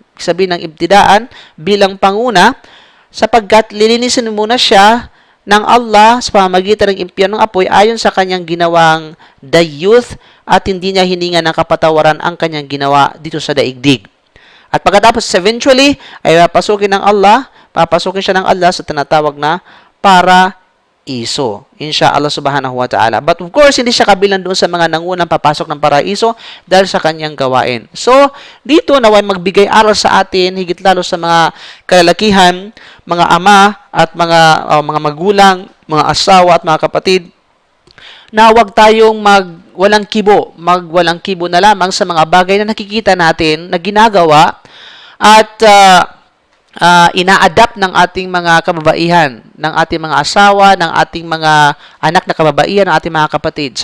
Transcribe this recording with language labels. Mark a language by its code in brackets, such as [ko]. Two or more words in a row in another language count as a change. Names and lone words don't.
[tl] Sabihin ng ibtidaan bilang panguna sapagkat lilinisin muna siya ng Allah sa pamamagitan ng impyernong apoy ayon sa kanyang ginawang [en] the youth [tl] at hindi niya hininga ng kapatawaran ang kanyang ginawa dito sa daigdig. At pagkatapos eventually ay papasukin siya ng Allah sa tinatawag na paraiso. [ar] إن شاء الله سبحانه وتعالى. [en] But of course, [tl] hindi siya kabilang doon sa mga nangunang papasok ng paraiso dahil sa kanyang gawain. So, dito naway magbigay aral sa atin, higit lalo sa mga kalalakihan, mga ama at mga magulang, mga asawa at mga kapatid, na huwag tayong walang kibo na lamang sa mga bagay na nakikita natin na ginagawa at ina-adapt ng ating mga kababaihan, ng ating mga asawa, ng ating mga anak na kababaihan, ng ating mga kapatid.